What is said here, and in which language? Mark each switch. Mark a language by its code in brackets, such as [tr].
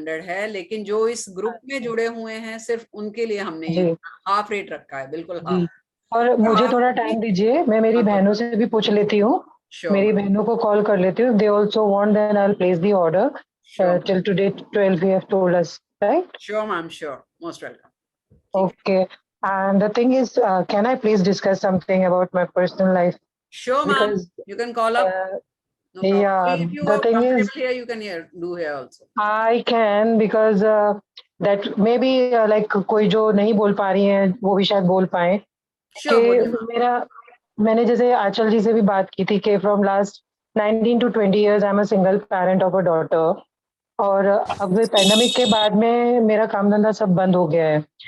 [hi] 3100 है, लेकिन जो इस ग्रुप में जुड़े हुए हैं सिर्फ उनके लिए हमने हाफ रेट रखा है, बिल्कुल हाफ। और मुझे थोड़ा टाइम दीजिए, मैं मेरी बहनों से भी पूछ लेती हूँ, मेरी बहनों को कॉल कर लेती हूँ। [en] They also want, then I will place the order till today 12 you have told us, right? Sure ma'am, sure, most welcome. Okay, and the thing is, can I please discuss something about my personal life? Sure ma'am, you can call up. No problem. Yeah, if you the are thing is here you can do here also. I can, because that maybe like [hi] कोई जो नहीं बोल पा रही हैं वो भी शायद बोल पाए। कि मैंने जैसे आंचल जी से भी बात की थी कि [en] from last 19 to 20 years I'm a single parent of a daughter, [hi] और अब पैंडेमिक के बाद में मेरा काम धंधा सब बंद हो गया है।